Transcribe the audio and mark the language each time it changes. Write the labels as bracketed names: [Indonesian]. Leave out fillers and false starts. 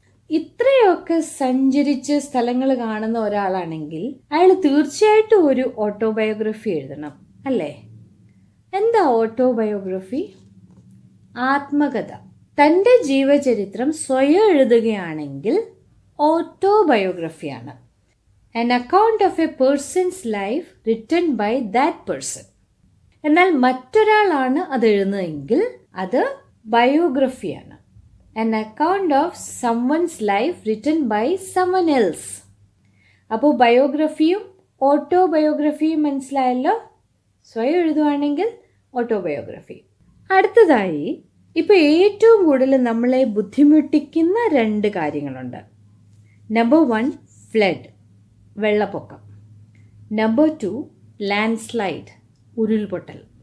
[Malayalam] ഇത്രയൊക്കെ സഞ്ചരിച്ച് സ്ഥലങ്ങൾ കാണുന്ന ഒരാളാണെങ്കിൽ അയാൾ തീർച്ചയായിട്ടും ഒരു ഓട്ടോബയോഗ്രഫി എഴുതണം അല്ലേ? എന്താ ഓട്ടോബയോഗ്രഫി? ആത്മകഥ. തൻ്റെ ജീവചരിത്രം സ്വയം എഴുതുകയാണെങ്കിൽ ഓട്ടോബയോഗ്രഫിയാണ്. [English] An account of a person's life written by that person. [Malayalam] എന്നാൽ മറ്റൊരാളാണ് അത് എഴുതുന്നതെങ്കിൽ അത് ബയോഗ്രഫിയാണ്. [English] An account of someone's life written by someone else. [Malayalam] അപ്പോൾ ബയോഗ്രഫിയും ഓട്ടോബയോഗ്രഫിയും മനസ്സിലായല്ലോ. സ്വയം എഴുതുവാണെങ്കിൽ ഓട്ടോബയോഗ്രഫി. അടുത്തതായി ഇപ്പോൾ ഏറ്റവും കൂടുതൽ നമ്മളെ ബുദ്ധിമുട്ടിക്കുന്ന 2 കാര്യങ്ങളുണ്ട്. നമ്പർ 1 ഫ്ലഡ്, വെള്ളപ്പൊക്കം. നമ്പർ 2 ലാൻഡ് സ്ലൈഡ്, ഉരുൾപൊട്ടൽ.